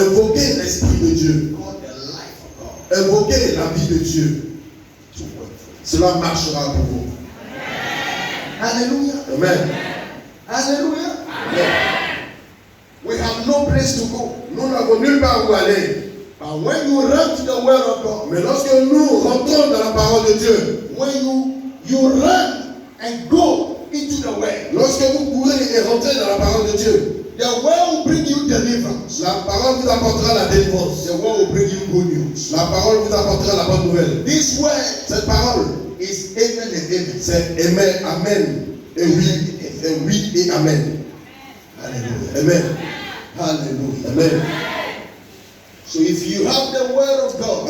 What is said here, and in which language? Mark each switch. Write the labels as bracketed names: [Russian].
[French] Invoquez l'Esprit de Dieu. [English] Call the life of God [French] Invoquez la vie de Dieu. [English] to work for you. [French] Cela marchera pour vous. [English] Hallelujah. Amen. Hallelujah. We have no place to go. [French] Nous n'avons nulle part où aller. [English] But when you run to the word of God, [French] Mais lorsque nous rentrons dans la parole de Dieu, [English] when you run and go into the word, [French] lorsque vous courez et rentrez dans la parole de Dieu, [English] the word will bring you deliverance. [French] la parole vous apportera la délivrance. [English] The word will bring you good news. [French] La parole vous apportera la bonne nouvelle. [English] This word [French] Cette parole, [English] is amen and amen. [French] c'est amen, amen, et oui et amen. [English] Hallelujah. Amen. Hallelujah. Amen. So if you have the word of God,